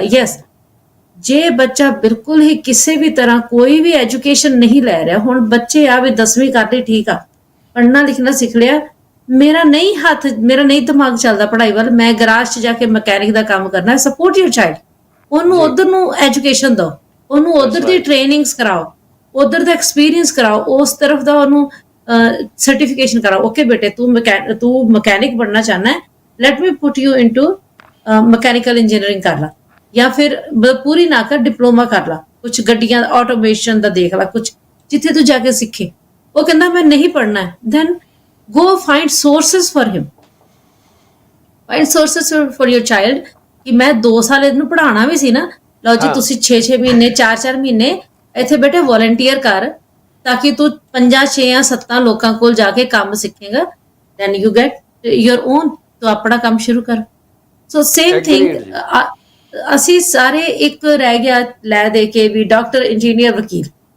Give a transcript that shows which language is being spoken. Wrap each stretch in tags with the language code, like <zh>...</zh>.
<pa>Yes, ਜੇ ਬੱਚਾ ਬਿਲਕੁਲ ਹੀ ਕਿਸੇ ਵੀ ਤਰ੍ਹਾਂ ਕੋਈ ਵੀ ਐਜੂਕੇਸ਼ਨ ਨਹੀਂ ਲੈ ਰਿਹਾ, ਹੁਣ ਬੱਚੇ ਆ ਵੀ 10ਵੀਂ ਕਰ ਲਈ, ਠੀਕ ਆ, ਪੜ੍ਹਨਾ ਲਿਖਣਾ ਸਿੱਖ ਲਿਆ, ਮੇਰਾ ਨਹੀਂ ਦਿਮਾਗ ਚੱਲਦਾ ਪੜ੍ਹਾਈ ਵੱਲ, ਮੈਂ ਗਰਾਜ 'ਚ ਜਾ ਕੇ ਮਕੈਨਿਕ ਦਾ ਕੰਮ ਕਰਨਾ,</pa> <en>support your child,</en> <pa>ਉਹਨੂੰ ਉਧਰ ਨੂੰ ਐਜੂਕੇਸ਼ਨ ਦਿਓ, ਉਹਨੂੰ ਉਧਰ ਦੀ ਟ੍ਰੇਨਿੰਗਸ ਕਰਾਓ, ਉਧਰ ਦਾ ਐਕਸਪੀਰੀਅੰਸ ਕਰਾਓ, ਉਸ ਤਰਫ ਦਾ ਉਹਨੂੰ ਸਰਟੀਫਿਕੇਸ਼ਨ ਕਰਾਓ। ਓਕੇ ਬੇਟੇ, ਤੂੰ ਮਕੈਨਿਕ ਬਣਨਾ ਚਾਹਨਾ ਹੈ,</pa> <en>let me put you into mechanical</en> <pa>engineering ਕਰ ਲਾ, ਜਾਂ ਫਿਰ ਪੂਰੀ ਨਾ ਕਰ, ਡਿਪਲੋਮਾ ਕਰ ਲਾ, ਕੁਝ ਗੱਡੀਆਂ ਆਟੋਮੇਸ਼ਨ ਦਾ ਦੇਖ ਲਾ, ਕੁਝ ਜਿੱਥੇ ਤੂੰ ਜਾ ਕੇ ਸਿੱਖੇ। ਉਹ ਕਹਿੰਦਾ ਮੈਂ ਨਹੀਂ ਪੜ੍ਹਨਾ ਹੈ,</pa> <en>then go find sources for him, find sources for your child,</en> <pa>ਕਿ ਮੈਂ 2 ਸਾਲ ਇਹਨੂੰ ਪੜ੍ਹਾਉਣਾ ਵੀ ਸੀ ਨਾ, ਲਓ ਜੀ ਹਾਂ। ਤੁਸੀਂ 6-6 ਮਹੀਨੇ 4-4 ਮਹੀਨੇ ਇੱਥੇ ਬੈਠੇ ਵੋਲੰਟੀਅਰ ਕਰ, ਤਾਂ ਕਿ ਤੂੰ 5-6 ਜਾਂ 7 ਲੋਕਾਂ ਕੋਲ ਜਾ ਕੇ ਕੰਮ ਸਿੱਖੇਗਾ,</pa> <en>then you get your own,</en> <pa>ਤੂੰ ਆਪਣਾ ਕੰਮ ਸ਼ੁਰੂ ਕਰ।</pa> <en>So same thing agreed ਜੀ।</en> <pa>ਅਸੀਂ ਸਾਰੇ ਇੱਕ ਰਹਿ ਗਿਆ ਲੈ ਦੇ ਕੇ ਵੀ ਡਾਕਟਰ, ਇੰਜੀਨੀਅਰ, ਵਕੀਲ,</pa>